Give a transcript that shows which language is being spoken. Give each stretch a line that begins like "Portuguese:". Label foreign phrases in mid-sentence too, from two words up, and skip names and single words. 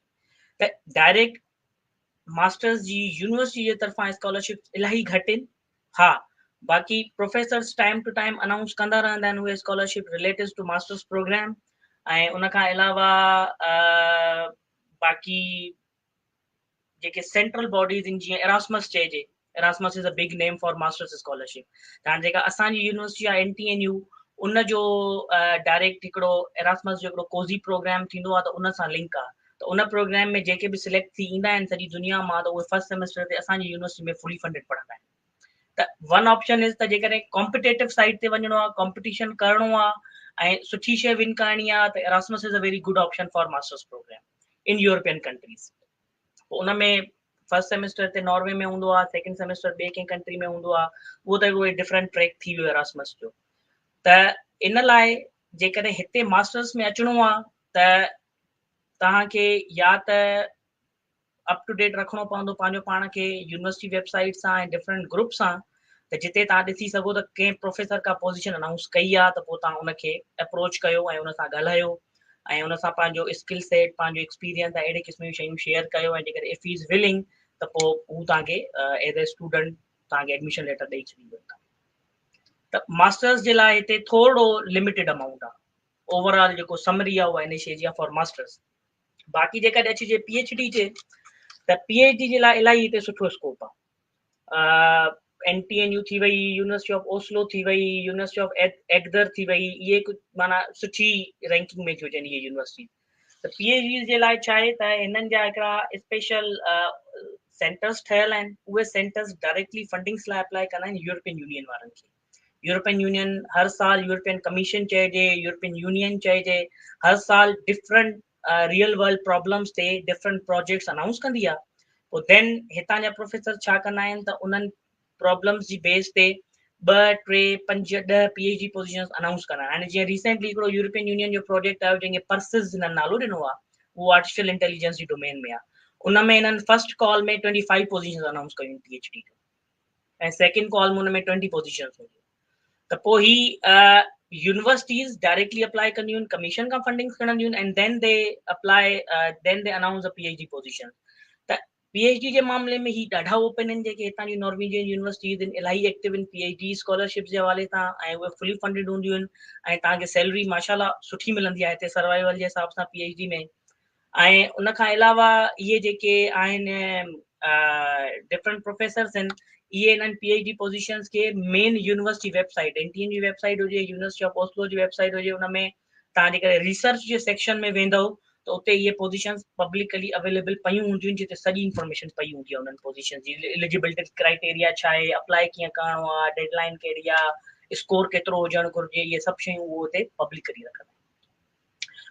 Sindhi: त
English: direct masters
Sindhi: जी यूनिवर्सिटी जे तरफ़ां स्कॉलरशिप इलाही घटि आहिनि. हा, बाक़ी
English: professors time to time announce
Sindhi: कंदा रहंदा आहिनि उहे
English: scholarship related to masters program.
Sindhi: ऐं उन खां अलावा बाक़ी जेके
English: central bodies
Sindhi: आहिनि, जीअं एरास्मस चइजे,
English: Erasmus is a big name for masters scholarship.
Sindhi: हाणे जेका असांजी यूनिवर्सिटी आहे NTNU, उन जो डायरेक्ट हिकिड़ो एरास्मस जो हिकिड़ो
English: cozy program
Sindhi: थींदो आहे, त उन सां लिंक आहे. त उन प्रोग्राम में जेके बि सिलेक्ट थी ईंदा आहिनि सॼी दुनिया मां, त उहे
English: first semester
Sindhi: ते असांजी यूनिवर्सिटी में
English: fully funded
Sindhi: पढ़ंदा आहिनि. त
English: one option is
Sindhi: त जेकॾहिं
English: competitive side
Sindhi: ते वञिणो आहे, कॉम्पिटिशन करिणो आहे ऐं सुठी शइ विन करणी आहे, त
English: Erasmus is a very good option for masters program in European countries.
Sindhi: उन में
English: first semester
Sindhi: ते नॉर्वे में हूंदो आहे,
English: second semester
Sindhi: ॿिए कंहिं कंट्री में हूंदो आहे. उहो त उहे
English: different track
Sindhi: थी वियो एरास्मस जो. त इन लाइ जेकॾहिं हिते मास्टर्स में अचिणो आहे त तव्हांखे या त
English: up to date
Sindhi: रखिणो पवंदो पंहिंजो पाण खे
English: university website
Sindhi: सां ऐं
English: different group
Sindhi: सां, त जिते तव्हां ॾिसी सघो त कंहिं प्रोफेसर का
English: position announce
Sindhi: कई आहे, त पोइ तव्हां उनखे अप्रोच कयो ऐं उन सां ॻाल्हायो ऐं उन सां पंहिंजो
English: skill set,
Sindhi: पंहिंजो एक्सपीरियंस ऐं अहिड़े क़िस्म जूं शयूं शेयर कयो. ऐं जेकॾहिं
English: if is willing
Sindhi: त पोइ हू तव्हांखे
English: as a student
Sindhi: तव्हांखे
English: admission letter
Sindhi: ॾेई छॾींदो. त मास्टर्स जे लाइ हिते थोरो
English: limited amount
Sindhi: आहे. ओवरऑल जेको समरी आहे उहा इन शइ जी आहे
English: for masters.
Sindhi: बाक़ी जेकॾहिं अचिजे PhD जे, त PhD जे लाइ इलाही हिते सुठो स्कोप आहे. NTNU थी वई, यूनिवर्सिटी ऑफ ओस्लो थी वई, यूनिवर्सिटी ऑफ एगदर थी वई, इहे कुझु माना सुठी रैंकिंग में थियूं अचनि इहे यूनिवर्सिटी. त PhD जे लाइ छा आहे त हिननि जा हिकिड़ा
English: special centers
Sindhi: ठहियल आहिनि. उहे
English: centers directly fundings
Sindhi: लाइ अप्लाई कंदा आहिनि यूरोपियन यूनियन वारनि खे. यूरोपियन यूनियन हर साल, यूरोपियन कमीशन चइजे, यूरोपियन यूनियन चइजे, हर साल
English: different real world problems
Sindhi: ते
English: different projects announce
Sindhi: कंदी आहे. पोइ देन हितां जा प्रोफेसर छा कंदा आहिनि त उन्हनि प्रॉब्लम्स जी बेस ते 2, 3, 5, 10
English: PhD positions announce
Sindhi: कंदा आहिनि. हाणे जीअं रिसेंटली हिकिड़ो यूरोपियन यूनियन जो प्रोजेक्ट आयो जंहिंखे पर्सिस हिननि नालो ॾिनो आहे, उहो
English: artificial intelligence
Sindhi: जी डोमेन में आहे. उन में हिननि
English: first call
Sindhi: में 25
English: positions announce
Sindhi: कयूं PhD जो, ऐं
English: second call
Sindhi: में उन में 20 पोजीशंस हुयूं. त पोइ ही
English: universities directly apply
Sindhi: कंदियूं आहिनि, commission खां funding खणंदियूं आहिनि,
English: and then they apply, then they announce a PhD position.
Sindhi: त PhD जे मामले में ही ॾाढा ओपन आहिनि जेके हितां जी
English: Norwegian universities
Sindhi: आहिनि, इलाही एक्टिव आहिनि
English: PhD scholarships
Sindhi: जे हवाले सां, ऐं उहे
English: fully funded
Sindhi: हूंदियूं आहिनि, ऐं तव्हांखे सैलरी माशाल्लाह सुठी मिलंदी आहे हिते सर्वाइवल जे हिसाब सां PhD में। ऐं उन खां अलावा इहे जेके आहिनि
English: different professors
Sindhi: आहिनि, इहे इन्हनि
English: PhD positions
Sindhi: खे
English: main university website,
Sindhi: NTN जी वेबसाइट हुजे, यूनिवर्सिटी ऑफ ओस्लो जी वेबसाइट हुजे, उन में तव्हां जेकॾहिं रिसर्च जे सेक्शन में वेंदव त उते इहे पोज़ीशन्स
English: publicly available
Sindhi: पयूं हूंदियूं आहिनि, जिते सॼी इंफॉर्मेशन पई हूंदी आहे उन्हनि पोज़ीशन जी,
English: eligibility criteria
Sindhi: छा आहे, अप्लाई कीअं करिणो आहे, डेडलाइन कहिड़ी आहे, स्कोर केतिरो हुजणु घुरिजे, इहे सभु शयूं उहो उते पब्लिक करी रखंदा आहिनि।